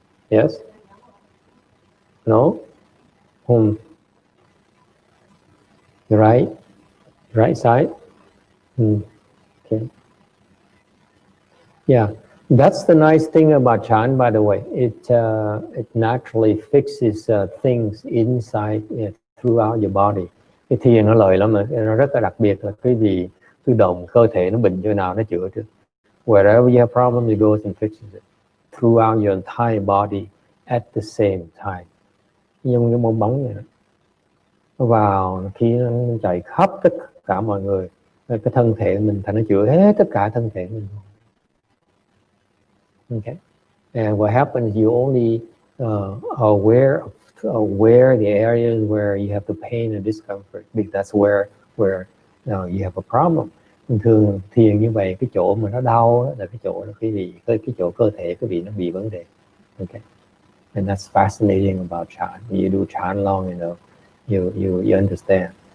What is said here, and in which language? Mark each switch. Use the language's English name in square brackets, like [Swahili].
[English] Yes? No? The right side? Okay. Yeah, that's the nice thing about Chan, by the way. It naturally fixes things inside throughout your body. [Vietnamese] Cái thiền nó lợi lắm, nó rất là đặc biệt là cái gì tự động cơ thể nó bệnh chỗ nào nó chữa trước. [English] Wherever you have problems, it goes and fixes it throughout your entire body at the same time. [Vietnamese] Như cái bong bóng vậy đó. Nó vào khi nó chạy khắp tất cả mọi người, cái thân thể mình thành nó chữa hết tất cả thân thể mình. [English] Okay, and what happens? You only aware of where the areas where you have the pain and discomfort, because that's where you have a problem. [Vietnamese] Thường thiền như vậy, cái chỗ mà nó đau là cái chỗ là cái chỗ cơ thể cái vị nó bị vấn đề. [English] Okay, and that's fascinating about Chan. You do Chan long, you understand.